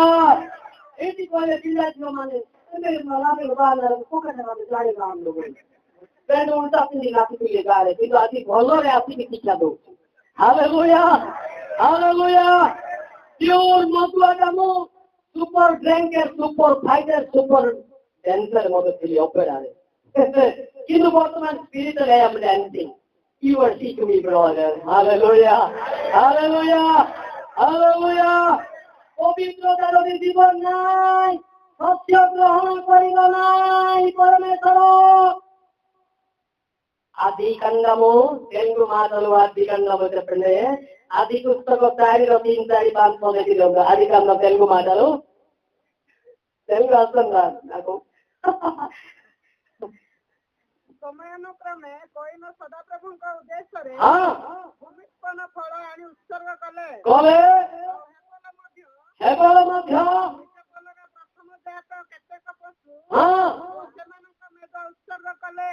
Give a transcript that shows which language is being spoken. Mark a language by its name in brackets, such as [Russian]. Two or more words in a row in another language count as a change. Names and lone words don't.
[Odia] ଏଇଠି କହିଲେ ପିଲା ଝିଅ ମାନେ ପ୍ୟାଣ୍ଟ ଉଲ୍ଟା ପିନ୍ଧି ନାଚିଥିଲେ ଗାଁରେ, କିନ୍ତୁ ଆଜି ଭଲରେ ଆସିକି ଶିକ୍ଷା ଦଉଛି। ହାଲେଲୁୟା, ହାଲେଲୁୟା। ପିଓର ମଦୁଆ କାମ, [English] super drinker, super fighter, super dancer [Odia] ମଧ୍ୟ ଥିଲି ଅପେରାରେ। କିନ୍ତୁ ବର୍ତ୍ତମାନ [English] spiritual I am dancing. You are teaching me, brother. Hallelujah, hallelujah, hallelujah. [Odia] ପବିତ୍ରତା ଯଦି ଜୀବନ ନାହିଁ, ସତ୍ୟ ଗ୍ରହଣ କରିବ ନାହିଁ ପରମେଶ୍ୱର। [Telugu] ఆది కాండము తెలుగు మాటలు ఆది కాండము చెప్పండి. ఆది పుస్తక 4:3-5 ଦେଖିଲ ఆది కాండం తెలుగు మాటలు. తెలుగు అర్థం కాదు నాకు. [Odia] ସମୟାନୁକ୍ରମେ କଇନ ସଦାପ୍ରଭୁଙ୍କ ଉଦ୍ଦେଶ୍ୟରେ ଭୂମିଷ୍ପନ୍ନ ଫଳ ଆଣି ଉତ୍ସର୍ଗ କଲେ। ହେବଲ ମଧ୍ୟ ପ୍ରଥମ ଜାତ କେତେକ ପଶୁ ସେମାନଙ୍କ ମେଦ ଉତ୍ସର୍ଗ କଲେ।